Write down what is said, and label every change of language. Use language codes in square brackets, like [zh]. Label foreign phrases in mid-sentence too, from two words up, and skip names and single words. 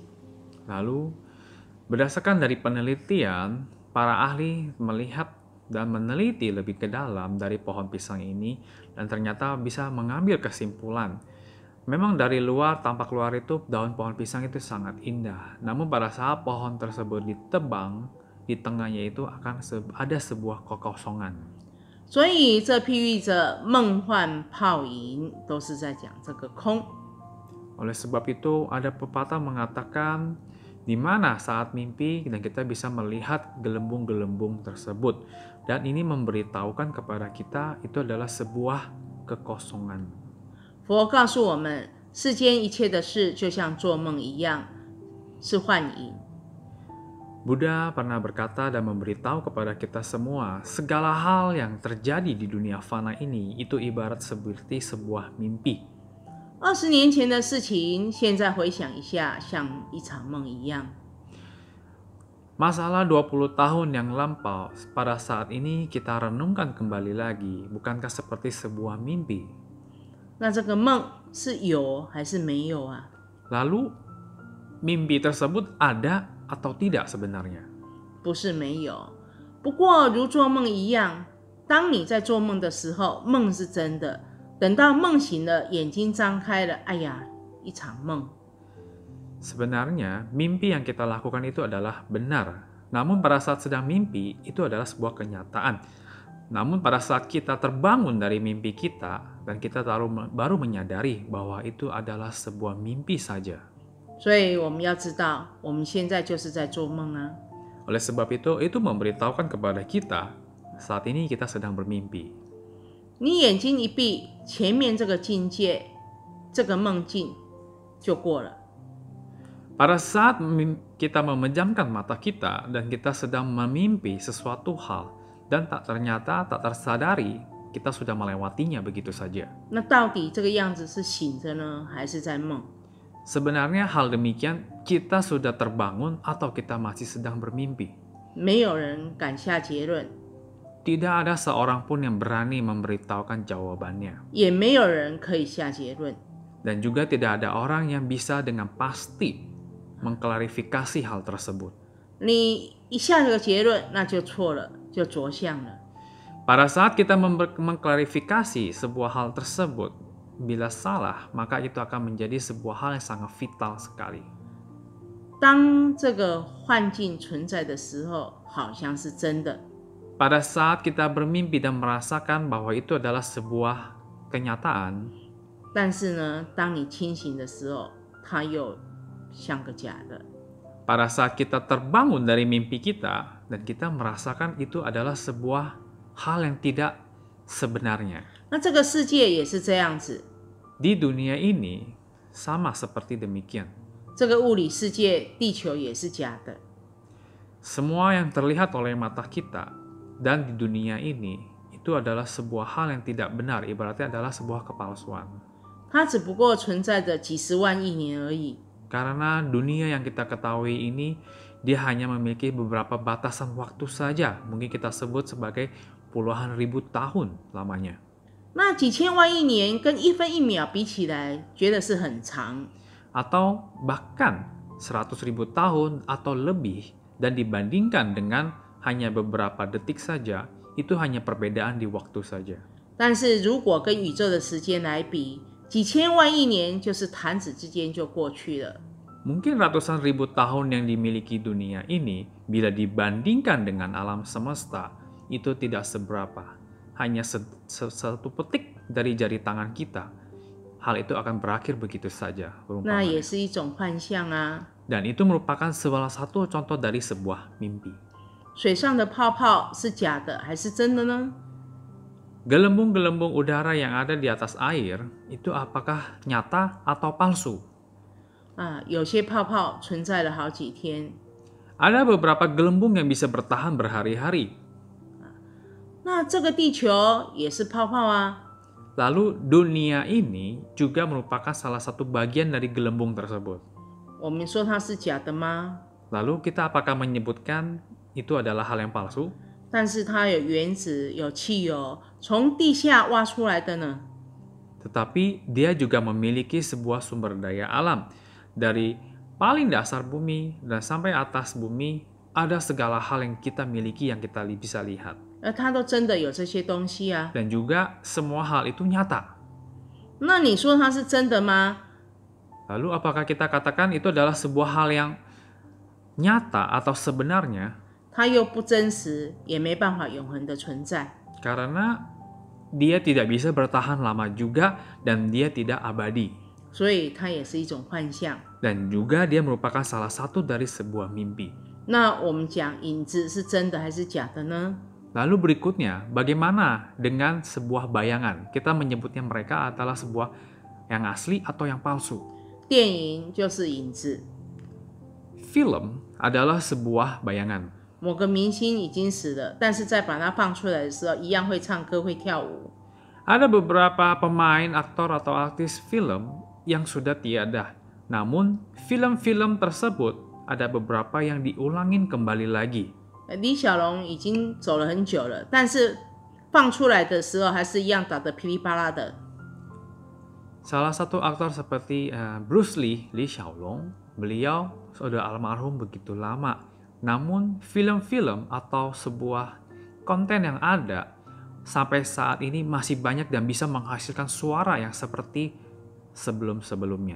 [id] Lalu, berdasarkan dari penelitian, para ahli melihat dan meneliti lebih ke dalam dari pohon pisang ini dan ternyata bisa mengambil kesimpulan. Memang dari luar, tampak luar itu daun pohon pisang itu sangat indah. Namun pada saat pohon tersebut ditebang, di tengahnya itu akan ada sebuah kekosongan. [zh] 所以这譬喻着梦幻泡影，都是在讲这个空。 [id] Oleh sebab itu ada pepatah mengatakan di mana saat mimpi dan kita bisa melihat gelembung-gelembung tersebut. Dan ini memberitahukan kepada kita itu adalah sebuah kekosongan. [zh] 佛告诉我们，世间一切的事就像做梦一样，是幻影。 [id] Buddha pernah berkata dan memberitahu kepada kita semua, segala hal yang terjadi di dunia fana ini itu ibarat seperti sebuah mimpi. [zh] 20 年前的事情，现在回想一下，像一场梦一样。 [id] Masalah 20 tahun yang lampau, pada saat ini kita renungkan kembali lagi, bukankah seperti sebuah mimpi? [zh] 那这个梦是有还是没有啊？ [id] Lalu, mimpi tersebut ada atau tidak sebenarnya? [zh] 不是没有，不过如做梦一样，当你在做梦的时候，梦是真的；等到梦醒了，眼睛张开了，哎呀，一场梦。 [id] Sebenarnya, mimpi yang kita lakukan itu adalah benar. Namun pada saat sedang mimpi, itu adalah sebuah kenyataan. Namun pada saat kita terbangun dari mimpi kita, dan kita baru menyadari bahwa itu adalah sebuah mimpi saja. [zh] 所以我们要知道，我们现在就是在做梦啊。 [id] Oleh sebab itu memberitahukan kepada kita, saat ini kita sedang bermimpi. [zh] 你眼睛一闭，前面这个境界，这个梦境就过了。 [id] Pada saat kita memejamkan mata kita dan kita sedang memimpi sesuatu hal dan ternyata tak tersadari kita sudah melewatinya begitu saja. [zh] 那到底这个样子是醒着呢，还是在梦？ [id] Sebenarnya hal demikian kita sudah terbangun atau kita masih sedang bermimpi. [zh] 没有人敢下结论， [id] Tidak ada seorang pun yang berani memberitahukan jawabannya. [zh] 也没有人可以下结论。 [id] Dan juga tidak ada orang yang bisa dengan pasti mengklarifikasi hal tersebut. [zh] 你一下这个结论，那就错了，就着相了。 [id] Pada saat kita mengklarifikasi sebuah hal tersebut, bila salah, maka itu akan menjadi sebuah hal yang sangat vital sekali. [zh] 当这个幻境存在的时候，好像是真的； [id] Pada saat kita bermimpi dan merasakan bahwa itu adalah sebuah kenyataan, [zh] 但是呢，当你清醒的时候，它又像个假的。 [id] pada saat kita terbangun dari mimpi kita dan kita merasakan itu adalah sebuah hal yang tidak sebenarnya. [zh] 那这个世界也是这样子， [id] Di dunia ini sama seperti demikian. [zh] 这个物理世界，地球也是假的。 [id] Semua yang terlihat oleh mata kita dan di dunia ini itu adalah sebuah hal yang tidak benar, ibaratnya adalah sebuah kepalsuan. [zh] 它只不过存在着几十万亿年而已。 [id] Karena dunia yang kita ketahui ini, dia hanya memiliki beberapa batasan waktu saja. Mungkin kita sebut sebagai puluhan ribu tahun lamanya. [zh] 那几千万亿年跟一分一秒比起来，觉得是很长。 [id] Atau bahkan 100.000 tahun atau lebih. Dan dibandingkan dengan hanya beberapa detik saja, itu hanya perbedaan di waktu saja. [zh] 但是如果跟宇宙的时间来比，几千万亿年就是弹指之间就过去了。 [id] Mungkin ratusan ribu tahun yang dimiliki dunia ini, bila dibandingkan dengan alam semesta, itu tidak seberapa. Hanya satu petik dari jari tangan kita. Hal itu akan berakhir begitu saja. [zh] 那也是一种幻象啊。 [id] Dan itu merupakan salah satu contoh dari sebuah mimpi. [zh] 水上的泡泡是假的还是真的呢？ [id] Gelembung-gelembung udara yang ada di atas air, itu apakah nyata atau palsu? [zh] 有些泡泡存在了好几天。 [id] Ada beberapa gelembung yang bisa bertahan berhari-hari. [zh] 那这个地球也是泡泡啊。 [id] Lalu dunia ini juga merupakan salah satu bagian dari gelembung tersebut. [zh] 我们说它是假的吗？ [id] Lalu kita apakah menyebutkan itu adalah hal yang palsu? [zh] 但是它有原子，有汽油，从地下挖出来的呢。 [id] Tetapi dia juga memiliki sebuah sumber daya alam. Dari paling dasar bumi dan sampai atas bumi, ada segala hal yang kita miliki yang kita bisa lihat. [zh] 它都真的有这些东西啊。 [id] Dan juga semua hal itu nyata. [zh] 那你说它是真的吗？ [id] Lalu apakah kita katakan itu adalah sebuah hal yang nyata atau sebenarnya? [zh] 它又不真实，也没办法永恒的存在。 [id] Karena dia tidak bisa bertahan lama juga dan dia tidak abadi. [zh] 所以它也是一种幻象。 [id] Dan juga dia merupakan salah satu dari sebuah mimpi. [zh] 那我们讲影子是真的还是假的呢？ [id] Lalu berikutnya, bagaimana dengan sebuah bayangan? Kita menyebutnya mereka adalah sebuah yang asli atau yang palsu. [zh] 电影就是影子， [id] Film adalah sebuah bayangan. [zh] 某个明星已经死了，但是再把它放出来的时候，一样会唱歌会跳舞。 [id] Ada beberapa pemain, aktor atau artis film yang sudah tiada. Namun, film-film tersebut ada beberapa yang diulangin kembali lagi. [zh] 李小龙已经走了很久了，但是放出来的时候还是一样打得噼里啪啦的。 [id] Salah satu aktor seperti Bruce Lee, Lee Xiaolong, beliau sudah almarhum begitu lama. Namun film-film atau sebuah konten yang ada sampai saat ini masih banyak dan bisa menghasilkan suara yang seperti sebelum-sebelumnya.